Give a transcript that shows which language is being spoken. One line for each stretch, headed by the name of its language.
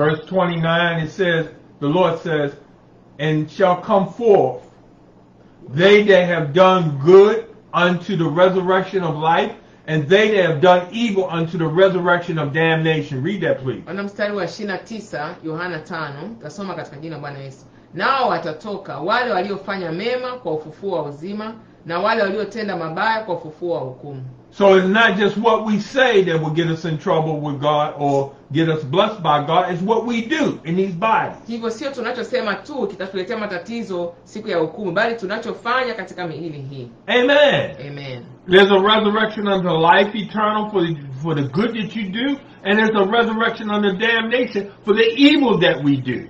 English: Verse 29 it says, the Lord says, and shall come forth they that have done good unto the resurrection of life, and they that have done evil unto the resurrection of damnation. Read that please.
Swahili: Wana mstari wa 29 Yohana 5, tasoma katika jina la Bwana Yesu. Nao watatoka wale waliofanya mema kwa ufufuo wa uzima, na wale waliotenda mabaya kwa ufufuo wa hukumu.
English: So it's not just what we say that will get us in trouble with God or get us blessed by God. It's what we do in these bodies.
Swahili: Hivyo sio tunachosema tu kitatuletea matatizo siku ya hukumu, bali tunachofanya katika miili hii. Amen. Amen.
English: There's a resurrection unto life eternal for the good that you do, and there's a resurrection unto damnation for the evil that we do.